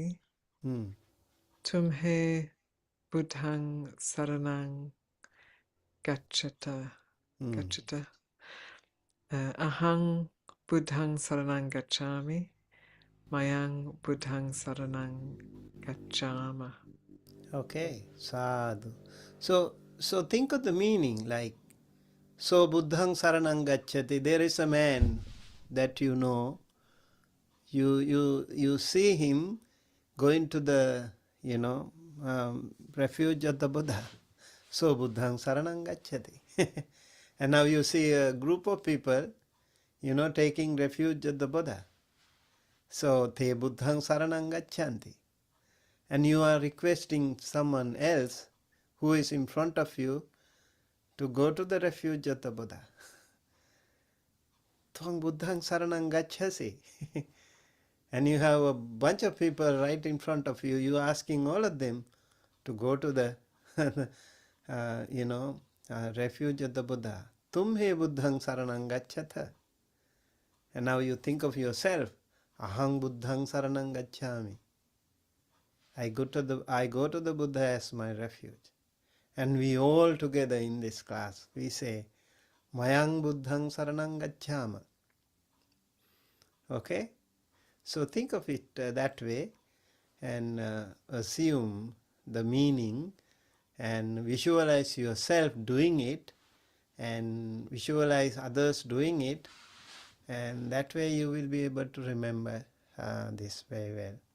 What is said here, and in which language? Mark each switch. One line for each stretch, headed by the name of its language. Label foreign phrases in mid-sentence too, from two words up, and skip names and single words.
Pali: Tumhe buddhang saranang gacchata. Ahang buddhang saranang gacchami. Mayang buddhang saranang gacchama.
English: Okay, sadhu. So think of the meaning like, so
Pali: buddhang saranang gacchati.
English: There is a man that you know. You see him going to the refuge of the Buddha.
Pali: So buddhang saranang gacchati.
English: And now you see a group of people, taking refuge of the Buddha.
Pali: So te buddhang saranang gacchanti.
English: And you are requesting someone else who is in front of you to go to the refuge of the Buddha.
Pali: Tvang buddhang saranang gacchasi.
English: And you have a bunch of people right in front of you. You are asking all of them to go to the refuge of the Buddha.
Pali: Tumhe buddhang saranang gacchata.
English: And now you think of yourself.
Pali: Ahang buddhang saranang gacchami.
English: I go to the Buddha as my refuge. And we all together in this class, we say,
Pali: Mayang buddhang saranang gacchama.
English: Okay? So think of it that way and assume the meaning and visualize yourself doing it and visualize others doing it, and that way you will be able to remember this very well.